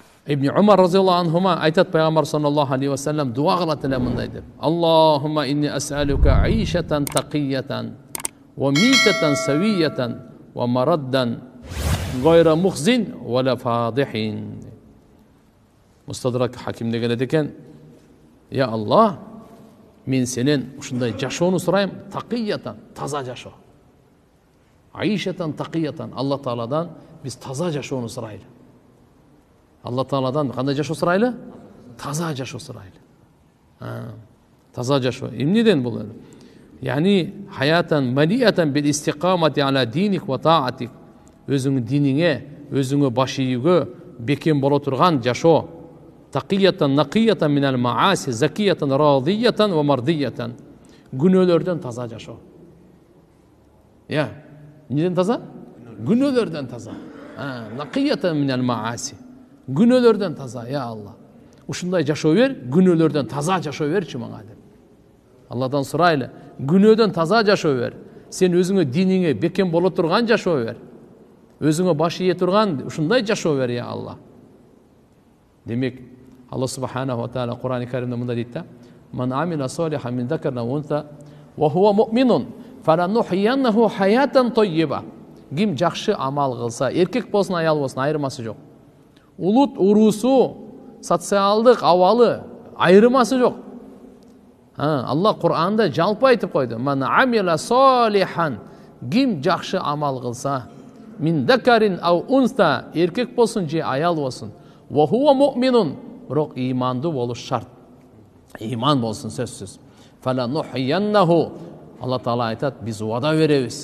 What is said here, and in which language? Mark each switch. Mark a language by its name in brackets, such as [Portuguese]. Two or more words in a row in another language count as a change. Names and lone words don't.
[Kyrgyz] Ибн Умар [Arabic] رضي الله عنهما [Kyrgyz] айтат пайгамбар [Arabic] صلى الله عليه وسلم [Kyrgyz] дуа кылат эле мындай деп: [Arabic] اللهم إني أسألك عيشة تقية وميتة سوية ومردا غير مخز ولا فاضح. [Kyrgyz] Мустадрак Хакимде келет экен: Я Аллах, мен сенен ушундай жашоону сурайм, тақиятан, таза жашоо. [Arabic] عيشة تقية, [Kyrgyz] Алла Тааладан биз таза жашоону сурайлы. Алла Тааладан кандай жашоо сурайлы? Таза жашоо сурайлы. Таза жашоо. Эмнеден бул? [Arabic] يعني حياة ملية بالاستقامة على دينك وطاعتك. [Kyrgyz] Өзүңүн диниңе, өзүңө баш ийүүгө бекем боло турган жашоо. [Arabic] تقية نقية من المعاصي، زكية راضية ومرضية. [Kyrgyz] Күнөөлөрдөн таза жашоо. Я, неден таза? Күнөөлөрдөн таза. [Arabic] نقية من المعاصي. [Kyrgyz] Күнөөлөрдөн таза, я Алла. Ушундай жашоо бер, күнөөлөрдөн таза жашоо берчи мага деп. Алладан сурайлы, күнөөдөн таза жашоо бер. Сен өзүңө диниңе бекем боло турган жашоо бер. Өзүңө баш ие турган ушундай жашоо бер, я Алла. Демек, [Arabic] الله سبحانه وتعالى [Kyrgyz] Кур'ан-ы Каримде мындай дейт да: [Arabic] "من عمل صالحا من ذكر وأنثى وهو مؤمن فلنحيينه حياة طيبة." [Kyrgyz] Ким жакшы амал кылса, эркек болсун, аял болсун, айырмасы жок. Улут уруусу, социалдык абалы айырмасы жок. Алла Кур'анда жалпы айтып койду: [Arabic] "من عمل صالحا", [Kyrgyz] ким жакшы амал кылса, [Arabic] من ذكر أو أنثى, [Kyrgyz] эркек болсун же аял болсун, [Arabic] وهو مؤمن, [Kyrgyz] бирок имандуу болуш шарт. Иман болсун сөзсүз. Фаланухияннаху, Алла Таала айтат, биз убада беребиз.